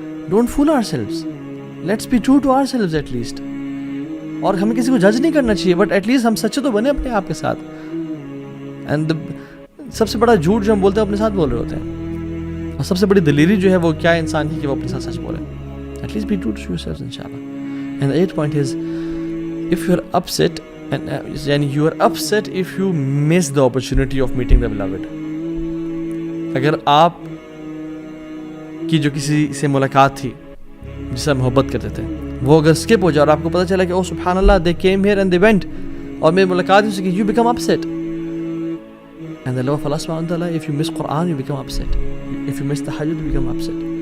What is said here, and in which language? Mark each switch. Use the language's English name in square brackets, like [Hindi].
[English] Don't fool ourselves, let's be true to ourselves at least. [Urdu] اور ہمیں کسی کو جج نہیں کرنا چاہیے, [English] but at least [Urdu] ہم سچے تو بنے اپنے آپ کے ساتھ. اینڈ سب سے بڑا جھوٹ جو ہم بولتے ہیں اپنے ساتھ بول رہے ہوتے ہیں, اور سب سے بڑی دلیری جو ہے وہ کیا انسان کی کہ وہ اپنے ساتھ سچ بولے. [English] At least be true to yourself انشاءاللہ. And the 8th point is, if you're upset, and you are upset if you miss the opportunity of meeting the beloved. [Urdu] اگر آپ کی جو کسی سے ملاقات تھی جس سے محبت کرتے تھے, وہ اگر skip ہو جائے اور آپ کو پتہ چلا کہ [English] oh [Urdu] سبحان اللہ [English] they came here and they went, [Urdu] اور میری ملاقات اس کی, [English] you become upset. And the law of Allah subhanahu wa ta'ala, if you miss Quran you become upset, if you miss tahajjud you become upset.